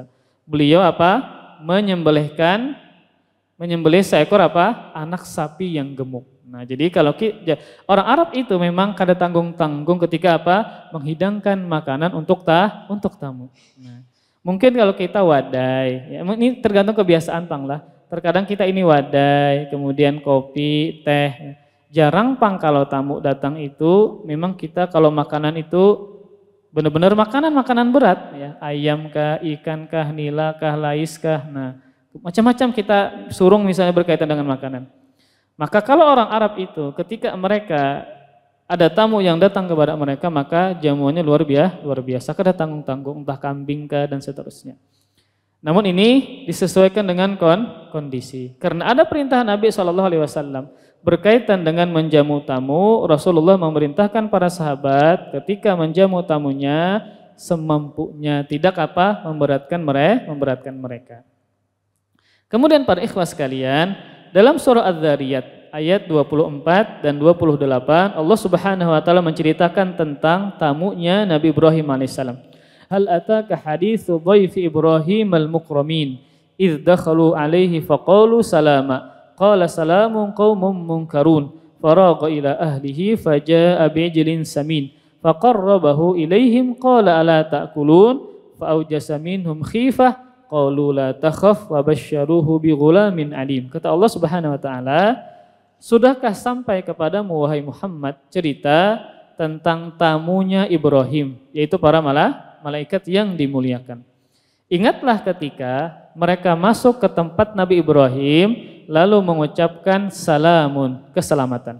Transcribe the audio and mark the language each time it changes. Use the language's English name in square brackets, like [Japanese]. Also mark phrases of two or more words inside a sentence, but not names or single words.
[Indonesian] Beliau menyembelih seekor anak sapi yang gemuk. Nah, jadi kalau orang Arab itu memang kada tanggung-tanggung ketika menghidangkan makanan untuk tamu. Nah, Mungkin kalau kita wadai, ya, ini tergantung kebiasaan [Banjar] Pang lah. [Indonesian] Terkadang kita ini wadai, kemudian kopi, teh. Jarang Pang kalau tamu datang itu, memang kita kalau makanan itu benar-benar makanan berat, ya, ayam kah, ikan kah, nila kah, lais kah, nah macam-macam kita surung misalnya berkaitan dengan makanan. Maka kalau orang Arab itu ketika mereka ada tamu yang datang kepada mereka, maka jamuannya luar biasa, kada tanggung-tanggung, entah kambing kah dan seterusnya. Namun ini disesuaikan dengan kondisi. Karena ada perintah Nabi SAW berkaitan dengan menjamu tamu, Rasulullah memerintahkan para sahabat ketika menjamu tamunya semampunya, tidak memberatkan mereka. Kemudian para ikhwas sekalian, dalam surah Az-Zariyat ayat 24 dan 28 Allah [Arabic] سبحانه وتعالى [Indonesian] menceritakan tentang tamunya Nabi Ibrahim alaihissalam. [Arabic] هل أتاك حديث ضيف إبراهيم المكرمين إذ دخلوا عليه فقالوا سلاما قال سلام قوم منكرون فراغ إلى أهله فجاء بعجل سمين فقربه إليهم قال ألا تأكلون فأوجس منهم خيفة قالوا لا تخف وبشروه بغلام عليم. [Indonesian] Kata Allah [Arabic] سبحانه وتعالى, [Indonesian] sudahkah sampai kepadamu wahai Muhammad cerita tentang tamunya Ibrahim, yaitu para malaikat yang dimuliakan. Ingatlah ketika mereka masuk ke tempat Nabi Ibrahim lalu mengucapkan salamun, keselamatan.